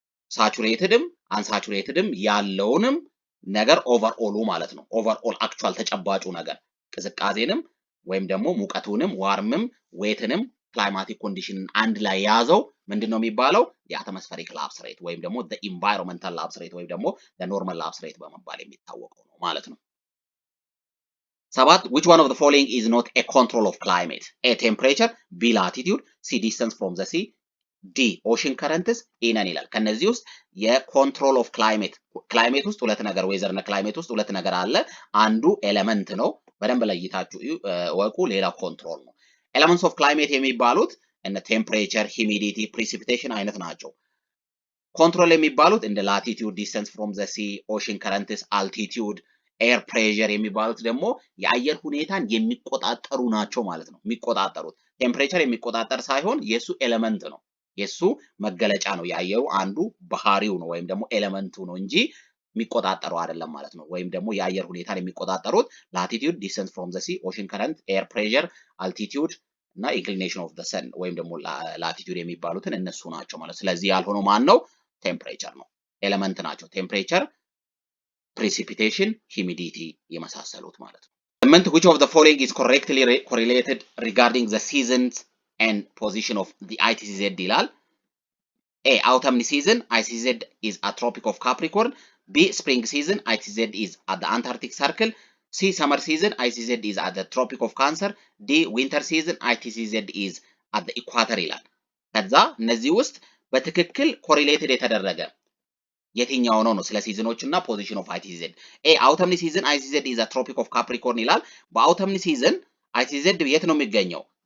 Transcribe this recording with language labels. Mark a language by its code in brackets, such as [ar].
[am] ሳቹሬትድም አንሳቹሬትድም ያለውንም ነገር ኦቨርኦሉ ማለት ነው። ኦቨርኦል አክቹዋል ተጨባጩ ነገር ቅዝቃዜንም ወይም ደግሞ ሙቀቱንም ዋርምም ዌትንም ክላይማቲክ ኮንዲሽንን አንድ ላይ የያዘው ምንድነው የሚባለው? የአትሞስፌሪክ ላፕስ ሬት ወይም ደግሞ ኢንቫይሮንመንታል ላፕስ ሬት ወይም ደግሞ ኖርማል ላፕስ ሬት በመባል የሚታወቀው ነው ማለት ነው። [en] 7 which one of the following is not a control of climate? A temperature, B latitude, C distance from the sea, [am] ዲ ኦሽን ከረንትስ ኢነን ይላል። ከነዚህ ውስጥ የኮንትሮል ኦፍ ክላይሜት ውስጥ ሁለት ነገር ዌዘር እና ክላይሜት ውስጥ ሁለት ነገር አለ። አንዱ ኤሌመንት ነው፣ በደንብ ለይታችሁ ወቁ። ሌላ ኮንትሮል ነው። ኤሌመንትስ ኦፍ ክላይሜት የሚባሉት እነ ቴምፕሬቸር፣ ሂሚዲቲ፣ ፕሪሲፒቴሽን አይነት ናቸው። ኮንትሮል የሚባሉት እንደ ላቲቲዩድ፣ ዲስተንስ ፍሮም ዘ ሲ፣ ኦሽን ከረንትስ፣ አልቲቲዩድ፣ ኤር ፕሬሸር የሚባሉት ደግሞ የአየር ሁኔታን የሚቆጣጠሩ ናቸው ማለት ነው። የሚቆጣጠሩት ቴምፕሬቸር የሚቆጣጠር ሳይሆን የሱ ኤሌመንት ነው፣ የሱ መገለጫ ነው። የአየሩ አንዱ ባህሪው ነው ወይም ደግሞ ኤሌመንቱ ነው እንጂ የሚቆጣጠረው አይደለም ማለት ነው። ወይም ደግሞ የአየር ሁኔታን የሚቆጣጠሩት ላቲቲዩድ፣ ዲስተንስ ፍሮም ዘ ሲ፣ ኦሽን ከረንት፣ ኤር ፕሬሸር፣ አልቲቲዩድ እና ኢንክሊኔሽን ኦፍ ዘ ሰን ወይም ደግሞ ላቲቲዩድ የሚባሉትን እነሱ ናቸው ማለት። ስለዚህ ያልሆነው ማን ነው? ቴምፕሬቸር ነው። ኤሌመንት ናቸው ቴምፕሬቸር፣ precipitation, humidity የመሳሰሉት ማለት ነው። [en] which of the following is correctly correlated regarding the seasons and position of the ITCZ ይላል። A autumn season ITCZ is at Tropic of Capricorn. B spring season ITCZ is at the Antarctic Circle. C summer season ITCZ is at the Tropic of Cancer. D winter season ITCZ is at the Equator [am] ይላል። ከዛ እነዚህ ውስጥ በትክክል ኮሪሌትድ የተደረገ የትኛው ነው ስለ ሲዝኖች እና ፖዚሽን ኦፍ አይቲዜድ። ኤ አውተምኒ ሲዝን አይቲዜድ ኢዝ አ ትሮፒክ ኦፍ ካፕሪኮርን ይላል። በአውተምኒ ሲዝን አይቲዜድ የት ነው የሚገኘው?